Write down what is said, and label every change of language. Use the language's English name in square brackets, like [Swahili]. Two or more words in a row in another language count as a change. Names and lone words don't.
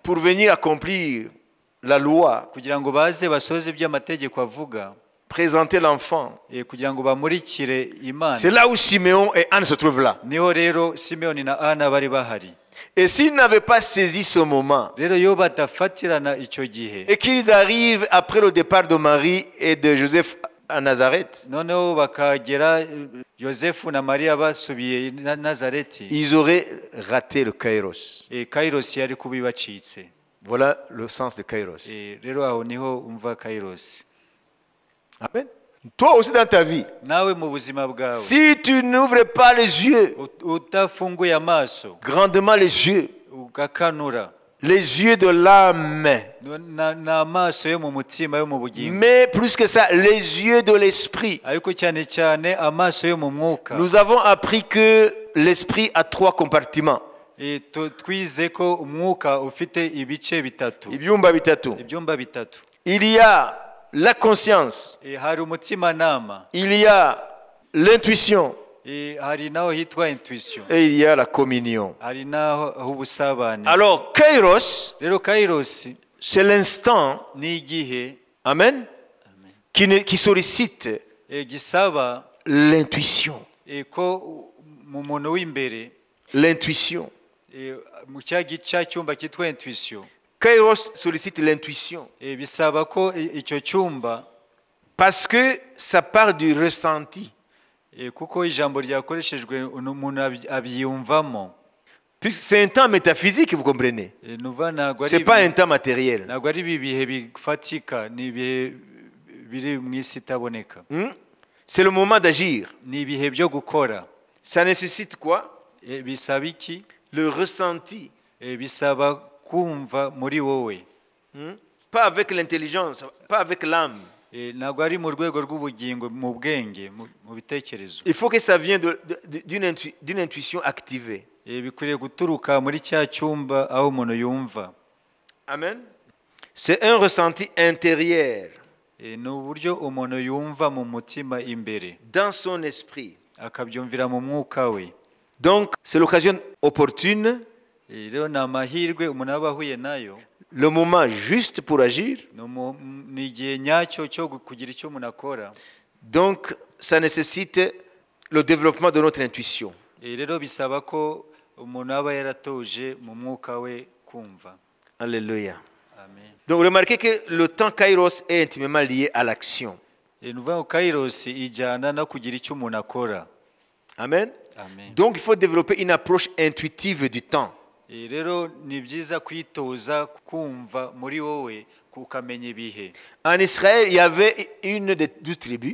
[French] pour venir accomplir la loi, [Kinyarwanda] kugira ngo baze basohoze iby'amategeko avuga, [French] présenter l'enfant, [Kinyarwanda] kugira ngo bamurikire Imana, [French] c'est là où Siméon et Anne se trouvent là. [Kinyarwanda] niho rero Simeoni na Ana bari bahari. [French] Et s'ils n'avaient pas saisi ce moment, [Kinyarwanda] Rero iyo badafatirana icyo gihe, [French] et qu'ils arrivent après le départ de Marie et de Joseph à Nazareth, [Kinyarwanda] noneho bakagera Yosefu na Mariya basubiye na Nazareti, [French] ils auraient raté le kairos. [Kinyarwanda] Kairos yari kuba ibacitse. [French] Voilà le sens de kairos. [Kinyarwanda] Rero aho niho umva Kairos. [French] Amen. Toi aussi dans ta vie, [Kinyarwanda] Nawe mu buzima bwawe, [French] si tu n'ouvres pas les yeux, [Kinyarwanda] utafunguye amaso, [French] grandement les yeux [Kinyarwanda] ugakanura, [French] de l'âme, [Kinyarwanda] n'amaso yo mu mutima yo mu bugingo, [French] mais plus que ça, les yeux de l'esprit. [Kinyarwanda] ariko cyane cyane amaso yo mu mwuka. [French] Nous avons appris que l'esprit a 3 compartiments. [Kinyarwanda] Twize ko umwuka ufite ibice bitatu, Ibyumba bitatu. ibyumba bitatu. [French] Il y a la conscience, [Kinyarwanda] Hari umutimanama, [French] il y a l'intuition [Kinyarwanda] hari naho hitwa intuition, [French] et il y a la communion. [Kinyarwanda] hari naho ubusabane. [French] Alors, kairos, [Kinyarwanda] Rero Kairos [French] c'est l'instant, [Kinyarwanda] ni igihe [French] amen, qui sollicite [Kinyarwanda] gisaba [French] l'intuition. [Kinyarwanda] ko mu muntu w'imbere, [French] L'intuition. [Kinyarwanda] mu cya cyumba cyitwa intuition, [French] Kairos sollicite l'intuition [Kinyarwanda] bisaba ko icyo cyumba, [French] parce que ça part du ressenti. [Kinyarwanda] kuko ijambo ryakoreshejwe umuntu abyiyumvamo. [French] Puisque c'est un temps métaphysique, vous comprenez. Ce n'est pas un temps matériel. [Kinyarwanda] ntabwo ari ibihe bifatika, ni ibihe biri mu isi itaboneka. [French] C'est le moment d'agir. [Kinyarwanda] Ni ibihe byo gukora. [French] Ça nécessite quoi? [Kinyarwanda] Bisaba iki? [French] Le ressenti. [Kinyarwanda] Bisaba kumva muri wowe. [French] Pas avec l'intelligence, pas avec l'âme. [Kinyarwanda] Ntabwo ari mu rwego rw'ubugingo, mu bwenge, mu bitekerezo. [French] Il faut que ça vienne d'une intuition activée. [Kinyarwanda] Bikwiriye guturuka muri cya cyumba aho umuntu yumva. [French] Amen. C'est un ressenti intérieur. [Kinyarwanda] Ni uburyo umuntu yumva mu mutima imbere, [French] dans son esprit. [Kinyarwanda] akabyumvira mu mwuka we. [French] Donc, c'est l'occasion opportune, [Kinyarwanda] rero ni amahirwe umuntu aba ahuye nayo, [French] le moment juste pour agir. [Kinyarwanda] ni igihe nyacyo cyo kugira icyo umuntu akora. [French] Donc, ça nécessite le développement de notre intuition. [Kinyarwanda] Rero bisaba ko umuntu aba yaratoje mu mwuka we kumva. [French] Alléluia. Amen. Donc, remarquez que le temps kairos est intimement lié à l'action. [Kinyarwanda] Ni ukuvuga ngo kairos ijyana no kugira icyo umuntu akora. [French] Amen. Amen. Donc, il faut développer une approche intuitive du temps. [Kinyarwanda] Rero ni byiza kwitoza kumva muri wowe ukamenya ibihe. [French] En Israël, il y avait une des 12 tribus.